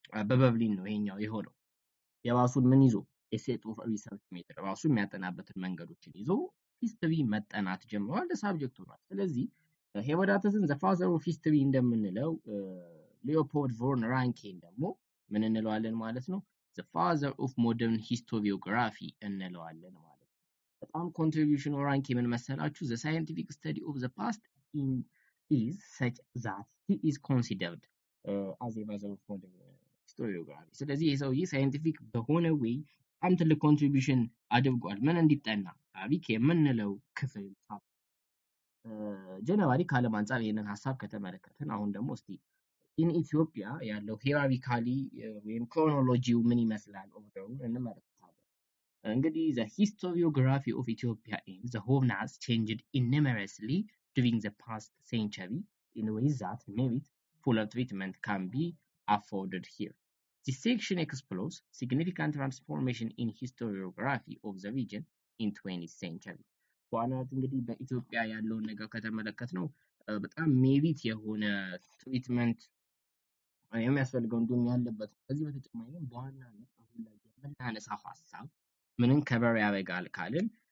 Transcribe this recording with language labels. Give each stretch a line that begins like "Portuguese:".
Amharic: በበርሊን ነው ይሄኛው የሆነው። የራሱን ምን ይዞ የሴት ኦፍ ሪሰርች ሜተድ ራሱ የሚያጠናበትን መንገዶችን ይዞ ሂስትሪ መጠናት ጀምሯል፣ ሳብጀክት ሆኗል። ስለዚህ ሄሮዳተስን
English: the father of history
Amharic: እንደምንለው ሊዮፖልድ ቮን ራንኬን ደግሞ ምን እንለዋለን ማለት ነው?
English: the father of modern historiography
Amharic: እንለዋለን ማለት ነው። በጣም ኮንትሪቢዩሽኑ ራንኬ ምን መሰላችሁ?
English: the scientific study of the past is such that he is considered as a father of modern historiography።
Amharic: ስለዚህ ይህ ሰውዬ ሳይንቲፊክ በሆነ ወይ በጣም ትልቅ ኮንትሪቢዩሽን አድርጓል። ምን እንዲጠና ታሪክ የምንለው ክፍል ጀነራሊ ከዓለም አንጻር ይህንን ሀሳብ ከተመለከትን አሁን ደግሞ እስቲ ኢን ኢትዮጵያ ያለው ሂራሪካሊ ወይም ክሮኖሎጂው ምን ይመስላል ኦርደሩን እንመለከታለን። እንግዲህ
English: the historiography of Ethiopia and the Horn has changed enormously during the past century in ways that merit fuller treatment can be afforded here. This section explores significant transformation in historiography of the region in 20th century.
Amharic: በዋናነት እንግዲህ በኢትዮጵያ ያለውን ነገር ከተመለከት ነው በጣም ሜሪት የሆነ ትሪትመንት የሚያስፈልገው እንዲሁም ያለበት። ከዚህ በተጨማሪ ግን በዋናነት አሁን ላይ የምናነሳው ሀሳብ ምንን ከበር ያደርጋል ካልን